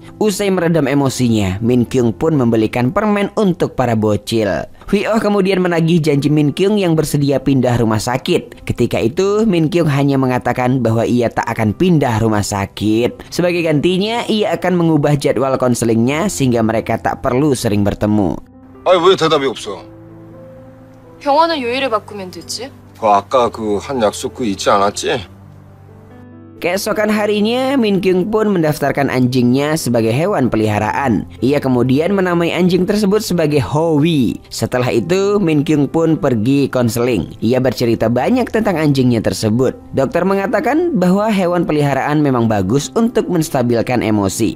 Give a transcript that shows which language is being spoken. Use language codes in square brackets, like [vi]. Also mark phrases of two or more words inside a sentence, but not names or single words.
[id] Usai meredam emosinya, Min Kyung pun membelikan permen untuk para bocil. Hui Oh kemudian menagih janji Min Kyung yang bersedia pindah rumah sakit. Ketika itu Min Kyung hanya mengatakan bahwa ia tak akan pindah rumah sakit. Sebagai gantinya ia akan mengubah jadwal konselingnya sehingga mereka tak perlu sering bertemu. [ko] 아니 왜 대답이 없어? 병원은 요일을 바꾸면 되지. 아까 그 한 약속 그 잊지 않았지? [id] Keesokan harinya, Min Kyung pun mendaftarkan anjingnya sebagai hewan peliharaan. Ia kemudian menamai anjing tersebut sebagai Howie. Setelah itu, Min Kyung pun pergi konseling. Ia bercerita banyak tentang anjingnya tersebut. Dokter mengatakan bahwa hewan peliharaan memang bagus untuk menstabilkan emosi.